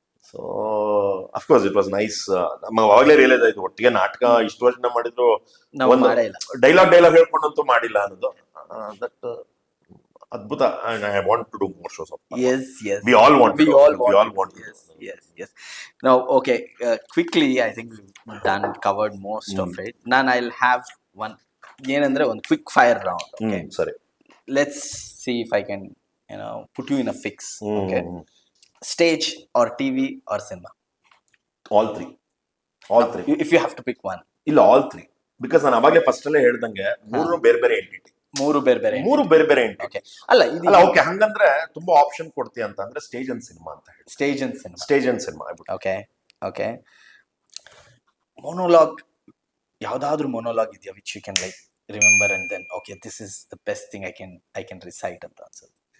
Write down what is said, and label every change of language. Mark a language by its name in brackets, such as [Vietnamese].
[English] So of course it was nice. [Kannada] ನಮಗೆ ಅವಾಗಲೇ realise ಆಯ್ತು, ಒಟ್ಟಿಗೆ ನಾಟಕ ಇಷ್ಟು ವರ್ಷ ಮಾಡಿದ್ರು ಒಂದು ಡೈಲಾಗ್ ಹೇಳ್ಕೊಂಡಂತೂ ಮಾಡಿಲ್ಲ ಅನ್ನೋದು. ದಟ್ ಅದ್ಭುತ. [English] And I want to do more shows of that. Yes. We all want to. Yes. Now, okay, quickly, I think we've covered most of it. Now I'll have one [Kannada] ಏನಂದ್ರೆ ಒಂದು [English] quick fire round. Okay, [Kannada] ಸರಿ. [English] Let's see if I can, put you in a fix. Okay, stage or TV or cinema? All three. If you have to pick one. [Kannada] ಇಲ್ಲ, [English] all three. Because [Kannada] ನಾನು ಅವಾಗಲೇ first ಅಲ್ಲೇ ಹೇಳ್ದಂಗೆ ಮೂರು ಬೇರೆ entity. ಮೂರು ಬೇರೆ ಎಂಟಿಟಿ. ಅಲ್ಲ ಓಕೆ, ಹಂಗಂದ್ರೆ ತುಂಬಾ ಆಪ್ಷನ್ ಕೊಡ್ತೀಯ ಅಂತ ಅಂದ್ರೆ ಸ್ಟೇಜ್ ಅಂಡ್ ಸಿನಿಮಾ ಅಂತ ಹೇಳಿ. Stage and cinema. ಓಕೆ. ಮೊನೋಲಾಗ್, ಯಾವ್ದಾದ್ರು ಮೊನೋಲಾಗ್ ಇದೆಯಾ [English] which you can like remember and then okay this is the best thing I can recite [Kannada] ಅಂತ ಅನ್ಸುತ್ತೆ?